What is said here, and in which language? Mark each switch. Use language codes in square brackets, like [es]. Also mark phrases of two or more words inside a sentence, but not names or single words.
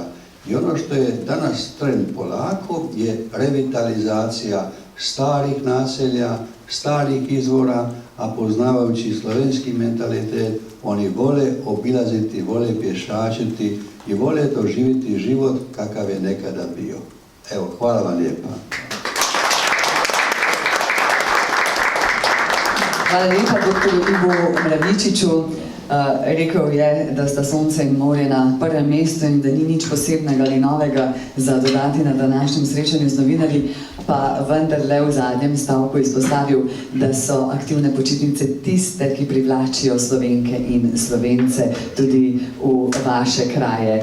[hr] I ono što je danas trend polako je revitalizacija starih naselja, starih izvora, a poznavajući slovenski mentalitet, oni vole obilaziti, vole pješačiti i vole doživjeti život kakav je nekada bio. Evo, hvala vam lijepa. [sl] Hvala lepa dr. Ivu Mravičiču. Rekel je, da sta sonce in morje na prvem mestu in da ni nič posebnega ali novega za dodati na današnjem srečanju z novinarji, pa vendarle v zadnjem stavku izpostavil, da so aktivne počitnice tiste, ki privlačijo Slovenke in Slovence tudi v vaše kraje.